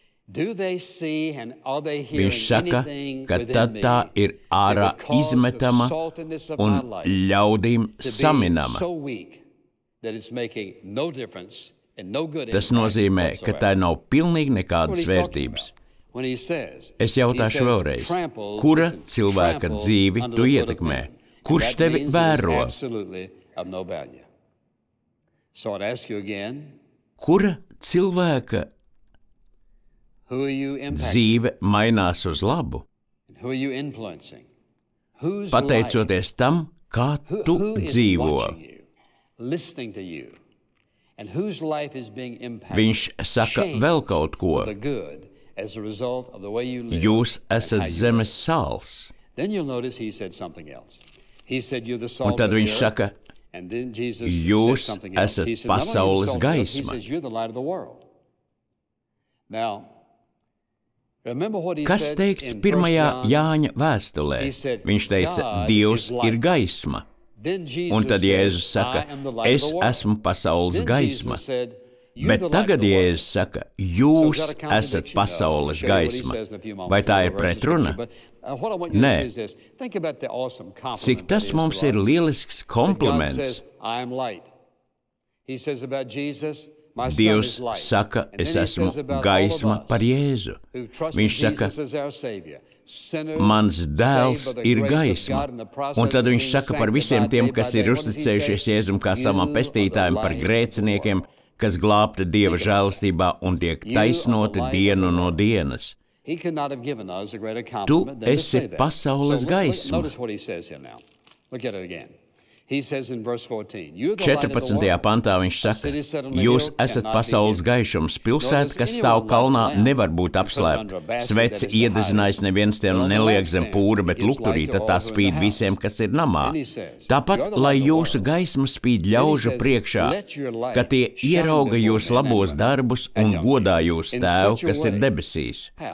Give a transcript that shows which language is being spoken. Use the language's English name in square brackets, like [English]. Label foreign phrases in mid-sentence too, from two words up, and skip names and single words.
[Latvian] Viņš saka, ka tad tā ir ārā izmetama un ļaudīm saminama. Tas nozīmē, ka tā nav pilnīgi nekādas vērtības. Es jautāšu vēlreiz, kura cilvēka dzīvi tu ietekmē? Kurš tevi vēro? [English] of no value. So I'd ask you again, [Latvian] kura cilvēka [English] who are you impacting? [Latvian] dzīve mainās uz labu, [English] Who are you influencing? Whose [Latvian] pateicoties tam, kā tu [English] who is [Latvian] dzīvo? [English] watching you, listening to you, and whose life is being impacted? [Latvian] Viņš saka vēl kaut ko. [English] For the good as a result of the way you live. [Latvian] Jūs [English] and [Latvian] esat [English] how you [Latvian] zemes [English] live. [Latvian] sāls. [English] Then you'll notice he said something else. He said you're the [Latvian] Un [English] salt [Latvian] tad [English] of the [Latvian] viņš [English] earth. [Latvian] saka, [English] And then Jesus [Latvian] jūs [English] said something else. [Latvian] esat [English] He said, not only [Latvian] pasaules [English] you're the salt of the earth, he [Latvian] gaisma. [English] says you're the light of the world. Now, remember what he [Latvian] kas [English] said [Latvian] teikts [English] in 1 [Latvian] pirmajā [English] John? [Latvian] Jāņa vēstulē? [English] He said, [Latvian] Viņš teica, [English] God [Latvian] Dievs [English] is light. [Latvian] ir gaisma. [English] Then Jesus [Latvian] Un tad [English] said, [Latvian] Jēzus saka, [English] I am the light of [Latvian] es [English] the world. [Latvian] esmu pasaules [English] Then [Latvian] gaisma. [English] Jesus said, you're [Latvian] Bet [English] the light of [Latvian] tagad [English] the world. [Latvian] Jēzus saka, [English] So [Latvian] jūs [English] is that a [Latvian] esat [English] contradiction? No, I'll [Latvian] pasaules [English] show you what he [Latvian] gaisma. [English] says in a few moments. [Latvian] Vai tā [English] I'll [Latvian] ir [English] reverse the [Latvian] pretruna? [English] scripture, but what I want you to [Latvian] Nē. [English] see is this. Think about the awesome compliment [Latvian] Cik tas [English] that is [Latvian] mums [English] to [Latvian] ir [English] us. [Latvian] lielisks [English] God [Latvian] kompliments. [English] says, I am light. He says about Jesus, my son [Latvian] Dievs [English] is light. [Latvian] saka, [English] And [Latvian] es [English] then he [Latvian] esmu [English] says about [Latvian] gaisma [English] all of us [Latvian] par Jēzu. [English] who trust [Latvian] Viņš saka, [English] Jesus as our Savior. Sinners [Latvian] mans [English] saved [Latvian] dēls [English] by the [Latvian] ir [English] grace of [Latvian] gaisma. [English] God in the process [Latvian] Un tad [English] of [Latvian] viņš [English] being [Latvian] saka par visiem [English] sanctified [Latvian] tiem, [English] day [Latvian] kas [English] by [Latvian] ir [English] day. What does he [Latvian] uzticējušies [English] say? [Latvian] Jēzum kā [English] You [Latvian] savam [English] are the [Latvian] pestītājam par [English] light of the [Latvian] grēciniekiem, [English] world. [Latvian] kas glābti Dieva žēlstībā un tiek [English] You are the [Latvian] taisnoti [English] light of [Latvian] dienu [English] the [Latvian] no [English] world. [Latvian] dienas. [English] He could not have given us a greater [Latvian] Tu [English] compliment than to [Latvian] esi [English] say that. [Latvian] pasaules gaisma. [English] Notice what he says here now. Look at it again. He says in verse 14, you're the light of the [Latvian] 14. [English] world. [Latvian] pantā viņš saka, jūs esat pasaules gaišums, pilsētas, kas stāv kalnā, nevar būt apslēpta. Sveci iededzinājis neviens tiem neliek zem pūra, bet lukturī, tad tā spīd visiem, kas ir namā. Tāpat, lai jūsu gaisma spīd ļaužu priekšā, ka tie ierauga jūs labos darbus un godā jūs tēvu, kas ir debesīs.